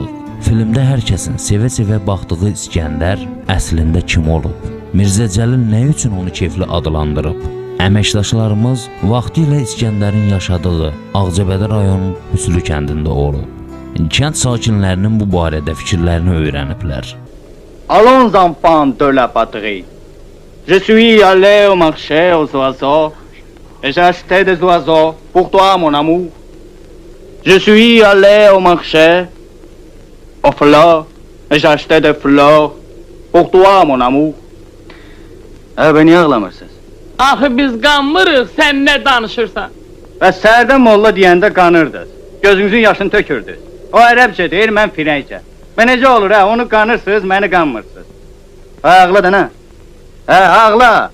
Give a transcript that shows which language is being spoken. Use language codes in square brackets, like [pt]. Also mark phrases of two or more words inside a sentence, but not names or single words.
[az] Filmdə hər kəsin sevə-sevə baxdığı İskəndər əslində kim olub? Mirzə Cəlil nə üçün onu keyfli adlandırıb? Əməkdaşlarımız vaxtilə İskəndərin yaşadığı Ağcabədi rayonunun Hüslü kəndində olub. Kənd sakinlərinin bu barədə fikirlərini öyrəniblər. [fr] Allons enfants de la patrie. Je suis allé au marché aux oiseaux et j'ai acheté des oiseaux pour toi mon amour. Je suis allé au marché aux fleurs et j'ai acheté des fleurs pour toi mon amour. [az] Beni ağlamırsınız. Axı biz qanmırıq, sən nə danışırsan? Və səhərdən molla deyəndə qanırdınız. Gözünüzün yaşını tökürdünüz. O ərəbcə deyir, mən firəncə. Və necə olur, onu qanırsınız, məni qanmırsınız. Ağla da nə? Ağla!